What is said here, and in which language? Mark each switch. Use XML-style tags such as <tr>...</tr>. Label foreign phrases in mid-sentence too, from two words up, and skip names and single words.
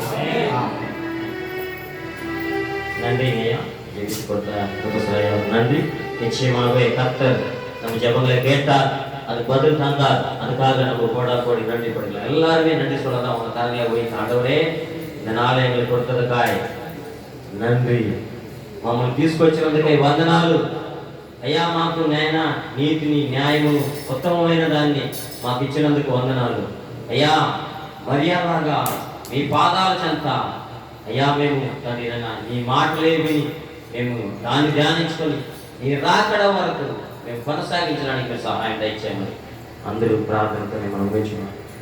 <ta>நன்றிங்கய்யா. ஜெபித்து கொடுத்த நன்றி. நிச்சயமாகவே கர்த்தர் நம்ம ஜெபங்களை கேட்டார், அதுக்கு பதில் தந்தார். அதுக்காக நம்ம கோடா கோடி நன்றி படிக்கலாம். எல்லாருமே நன்றி சொல்லலாம். அவங்க தரங்களை போய் ஆண்டவரே இந்த நாளை எங்களுக்கு கொடுத்ததுக்காய்</ta> <te>నన్ను మమ్మల్ని తీసుకొచ్చినందుకై వందనాలు అయ్యా. మాకు నాయన నీతిని న్యాయము ఉత్తమమైన దాన్ని మాకు ఇచ్చినందుకు వందనాలు అయ్యా. మర్యాదగా మీ పాదాల చెంత అయ్యా మేము తండ్రి నీ మాటలే విని మేము దాన్ని ధ్యానించుకొని నీ రాకడ వరకు మేము కొనసాగించడానికి సహాయం దయచేయమని అందరూ ప్రార్థనతో మనం వేచుకున్నాం.</te>